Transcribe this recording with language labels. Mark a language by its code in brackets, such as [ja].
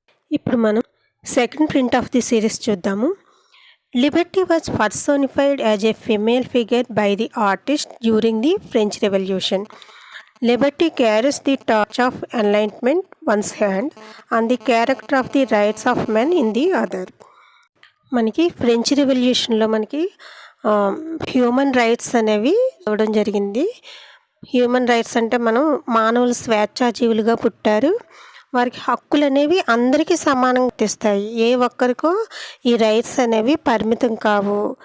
[te] ఇప్పుడు మనం [en] second print of the series [te] చూద్దాము. [en] Liberty was personified as a female figure by the artist during the French Revolution. Liberty carries the torch of enlightenment one's hand and the character of the rights of men in the other. [te] మనకి French రెవల్యూషన్లో మనకి human rights అనేవి ఇవ్వడం జరిగింది. Human rights అంటే మనం మానవులు స్వేచ్ఛాజీవులుగా పుట్టారు, వారికి హక్కులు అనేవి అందరికీ సమానంగా తెస్తాయి. ఏ ఒక్కరికో ఈ రైట్స్ అనేవి పరిమితం కావు.